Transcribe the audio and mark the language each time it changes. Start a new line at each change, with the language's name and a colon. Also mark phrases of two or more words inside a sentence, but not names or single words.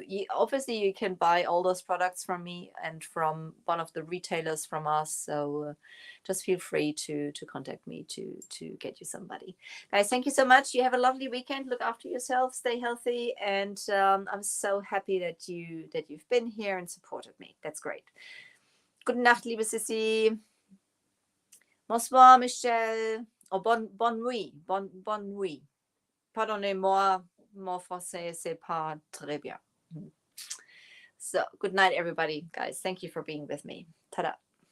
English: Obviously, you can buy all those products from me and from one of the retailers from us. So just feel free to contact me to get you somebody. Guys, thank you so much. You have a lovely weekend. Look after yourself. Stay healthy. And I'm so happy that you've been here and supported me. That's great.
German: Gute Nacht, liebe Sissi. Bonsoir, Michelle.
French: Oh, bonne nuit. Bonne nuit. Pardonnez-moi, mon français, c'est pas très bien.
English: So, good night, everybody. Guys, thank you for being with me. Ta-da.